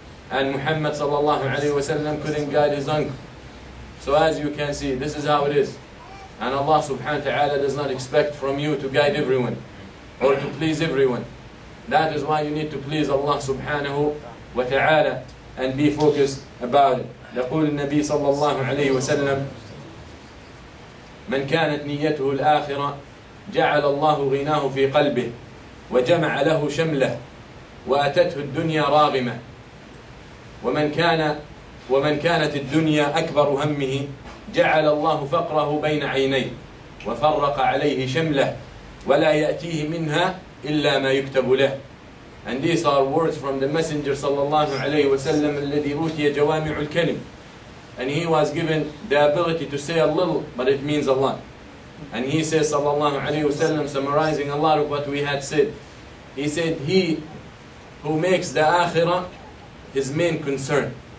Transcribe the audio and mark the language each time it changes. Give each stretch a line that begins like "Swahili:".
English: And Muhammad sallallahu alayhi wa sallam couldn't guide his uncle. So as you can see, this is how it is. And Allah subhanahu wa ta'ala does not expect from you to guide everyone or to please everyone. That is why you need to please Allah subhanahu wa ta'ala and be focused about it.
Arabic: يقول النبي صلى الله عليه وسلم من كانت نيته الآخرة جعل الله غناه في قلبه وجمع له شمله وأتته الدنيا راغمة ومن كانت الدنيا أكبر همه جعل الله فقره بين عينيه وفرق عليه شمله ولا يأتيه منها إلا ما يكتب له.
English: And these are words from the Messenger sallallahu alayhi wa sallam
Arabic: الذي أوتي جوامع الكلم.
English: And he was given the ability to say a little, but it means a lot. And he says sallallahu alayhi wa sallam, summarizing a lot of what we had said. He said, he who makes the akhirah his main concern.